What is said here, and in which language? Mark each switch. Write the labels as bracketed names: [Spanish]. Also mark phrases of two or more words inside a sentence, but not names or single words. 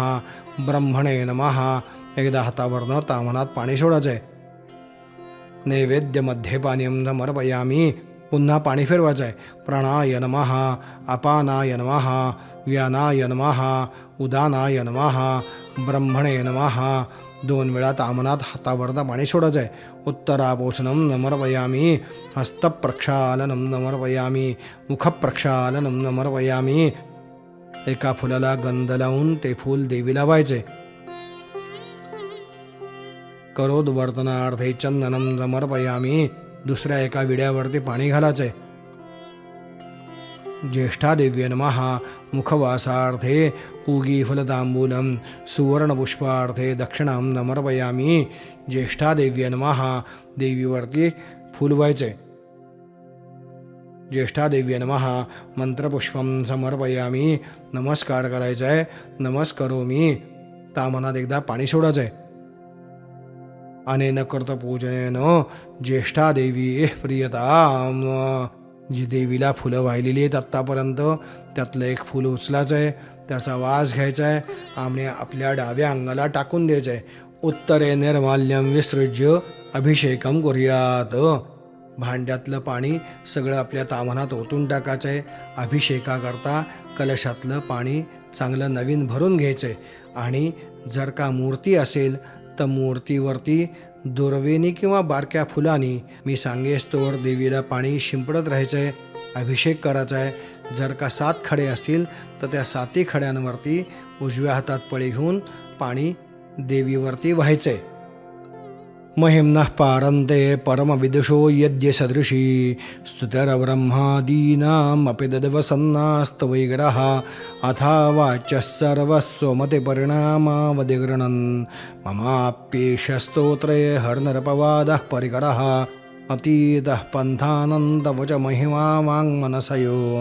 [Sanskrit] ब्रह्मणे नमः। [Marathi] एकदा हातावरनं तामनात पाणी सोडायचंय। [Sanskrit] नैवेद्य मध्ये पानीयं समर्पयामि। [Marathi] पुन्हा पाणी फिरवायचंय। [Sanskrit] प्राणाय नमः। अपानाय नमः। व्यानाय नमः। उदानाय नमः। ब्रह्मणे नमः। [Marathi] 2 वेळा तामनात हातावरनं पाणी सोडायचं आहे. [Sanskrit] उत्तरापोषणम नमर्पयामी, हस्तप्रक्षालनम नमर्पयामी, मुखप्रक्षालनम नमर्पयामी. [Marathi] एका फुलाला गंध लावून ते फूल देवीला व्हायचे. [Sanskrit] करोद्वर्तनार्थे चंदनम समर्पयामी. [Marathi] दुसऱ्या एका विड्यावरती पाणी घालायचे. [Sanskrit] ज्येष्ठादेव्ये नमः. मुखवासार्थे पूगीफलतांबूलम सुवर्णपुष्पार्थे दक्षिणां समर्पयामी. ज्येष्ठादेव्ये नमः. [Marathi] देवीवरती फूल व्हायचे. [Sanskrit] ज्येष्ठादेव्ये नमः. मंत्रपुष्पं समर्पयामी. [Marathi] नमस्कार करायचा आहे. नमस्करोमी. तामनात एकदा पाणी सोडायचं आहे. [Sanskrit] अनेन कर्तपूजनेन ज्येष्ठादेवी प्रियताम. [Marathi] जी देवीला फुलं वाहिलेली आहेत आत्तापर्यंत त्यातलं एक फूल उचलायचं आहे, त्याचा वास घ्यायचा आहे आणि आपल्या डाव्या अंगाला टाकून द्यायचं आहे. [Sanskrit] उत्तरे निर्माल्यम विसृज्य अभिषेकम कुर्यात. [Marathi] भांड्यातलं पाणी सगळं आपल्या ताम्हानात ओतून टाकायचं आहे. अभिषेकाकरता कलशातलं पाणी चांगलं नवीन भरून घ्यायचं आहे. आणि जर का मूर्ती असेल तर मूर्तीवरती दुर्वेनी किंवा बारक्या फुलांनी मी सांगेस तोवर देवीला पाणी शिंपडत राहायचं आहे, अभिषेक करायचा आहे. जर का 7 खडे असतील तर त्या 7 खड्यांवरती उजव्या हातात पळी घेऊन पाणी देवीवरती व्हायचं आहे. [Sanskrit] महिम्नः पारन्ते परमविदुषो यद्य सदृशी स्तुतिर्ब्रह्मादीनामपि ददवसन्नास्तवैग्रः अथा वाच्यः सर्वस्वमते परिणामावधिगृह्णन् ममाप्येष स्तोत्रे हरनरपवादः परिकरः अतीतः पन्थानन्दवच महिमा वाङ्मनसयो